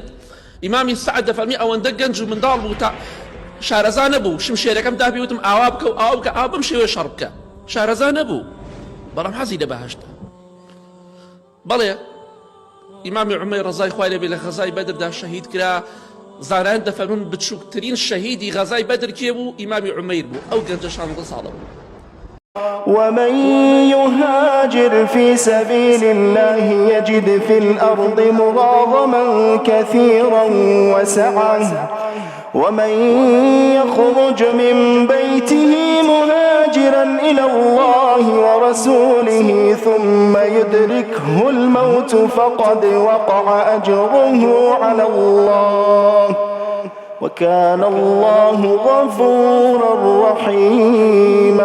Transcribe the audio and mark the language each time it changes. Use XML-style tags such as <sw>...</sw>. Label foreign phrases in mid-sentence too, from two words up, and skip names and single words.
<ckb>ئیمامی سعد دەفەرمی ئەوەندە گەنج و منداڵ بوو تا شارەزا نەبوو، شمشێرەکەم دابی وتم ئاوا بکە و ئاوا بکە ئاوا بەم شێوەیە شەڕ بکە، شارەزا نەبوو بەڵام حەزی لە بەهەشتە. بەڵێ ئیمامی عومەیر ڕەزای خوای لێ بێ لە غەزای بەدردا شەهید کرا، زانایان دەفەرمون بچووکترین شەهیدی غەزای بەدر کێ بوو؟ ئیمامی عومەیر بوو، ئەو گەنجە 16 ساڵە بوو.</ckb> <ar>ومن يهاجر في سبيل الله يجد في الأرض مراغما كثيرا وسعة ومن يخرج من بيته مهاجرا إلى الله ورسوله ثم يدركه الموت فقد وقع أجره على الله وكان الله غفورا رحيما.</ar>